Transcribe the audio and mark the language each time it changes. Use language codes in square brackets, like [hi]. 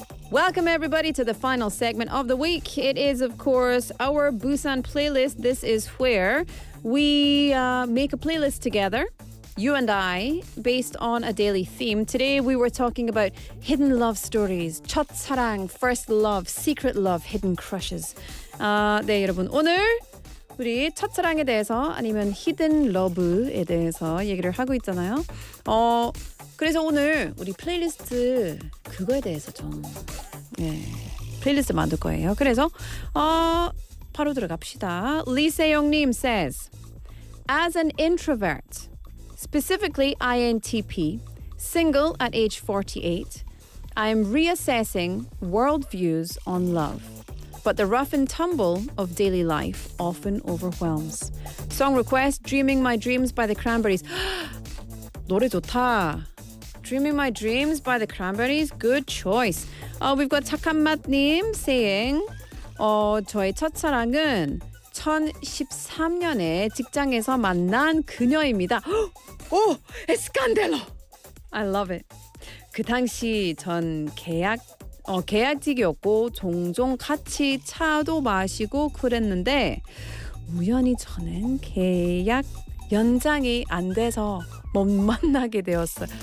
[en] Welcome, everybody, to the final segment of the week. It is, of course, our Busan playlist. This is where we make a playlist together, you and I, based on a daily theme. Today, we were talking about hidden love stories, 첫 사랑, first love, secret love, hidden crushes. [ko] 네, 여러분, 오늘 우리 첫사랑에 대해서 아니면 히든 러브에 대해서 얘기를 하고 있잖아요. 그래서 오늘 우리 플레이리스트 그거에 대해서 좀 플레이리스트 만들 거예요. 그래서 바로 들어갑시다. [en] 리세영님 says, as an introvert, specifically INTP, single at age 48, I am reassessing worldviews on love. But the rough and tumble of daily life often overwhelms. Song request, Dreaming My Dreams by the Cranberries. [ko] 노래 좋다. [en] Dreaming My Dreams by the Cranberries. Good choice. We've got [ko] 착한 맛님 saying 저의 첫사랑은 2013년에 직장에서 만난 그녀입니다. [en] 오! 에스칸델로! I love it. [ko] 그 당시 전 계약직이었고 종종 같이 차도 마시고 그랬는데 우연히 저는 계약 연장이 안 돼서 못 만나게 되었어요.